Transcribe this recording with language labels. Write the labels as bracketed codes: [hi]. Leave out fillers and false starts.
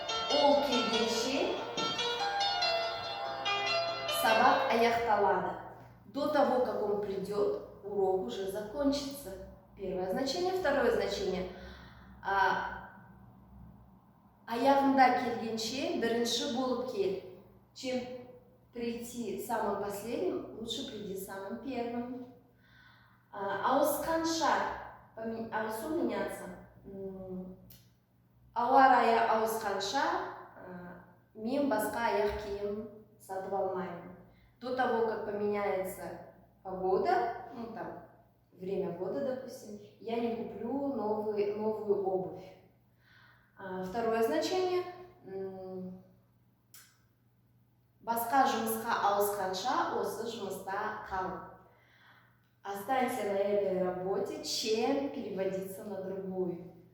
[kk] Ол келгенше сабақ аяқталады. [ru] До того, как он придет, урок уже закончится. Первое значение. Второе значение. [kk] аяғында келгенше бірінші болып кел. [ru] Чем прийти самым последним, лучше приди самым первым. [kk] Ауысқанша, ауысу [ru] меняться. [kk] Ауа райы ауысқанша, мен басқа аяқ киім сатып алмаймын. [ru] До того, как поменяется погода, ну там, время года, допустим, я не куплю новую обувь. Второе значение. [kk] Басқа жұмысқа ауысқанша, осы жұмыста қал. [ru] Останься на этой работе, чем переводиться на другую.